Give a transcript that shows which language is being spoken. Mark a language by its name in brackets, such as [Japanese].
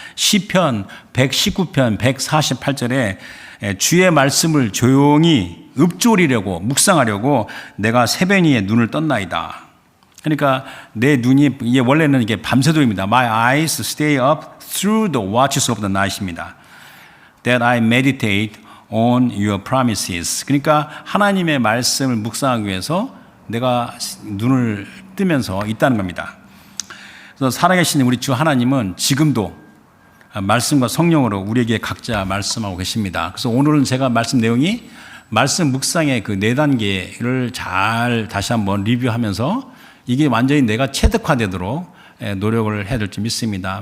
[Korean] 시편 119편 148절에 주의 말씀을 조용히 읊조리려고 묵상하려고 내가 새벽이에 눈을 떴나이다. 그러니까 내 눈이 이게 원래는 이게 밤새도입니다. [English] My eyes stay up through the watches of the night [Korean] 입니다. [English] That I meditate on your promises. [Korean] 그러니까 하나님의 말씀을 묵상하기 위해서 내가 눈을 뜨면서 있다는 겁니다. 그래서 살아계신 우리 주 하나님은 지금도 말씀과 성령으로 우리에게 각자 말씀하고 계십니다. 그래서 오늘은 제가 말씀 내용이 말씀 묵상의 그 4단계를 잘 다시 한번 리뷰하면서 이게 완전히 내가 체득화되도록 노력을 해야 될 줄 믿습니다.